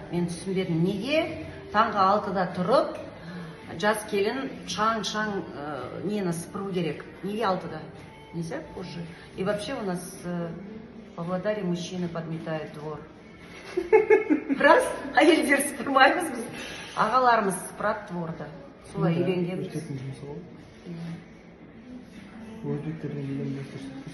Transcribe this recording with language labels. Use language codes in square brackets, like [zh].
[kk] Мен түсінбедім, неге таңғы 6-да тұрып, жас келін шаң-шаң нені сыпыру керек. Неге 6-да? [ru] Нельзя позже. И вообще у нас в Павлодаре мужчины подметают двор. [kk] Раз, әйелдер сыпырмаймыз біз. Ағаларымыз сыпырады дворда. Солай үйренгенбіз. Еркектің жұмысы ғой. Еркектерден келген дұрыс.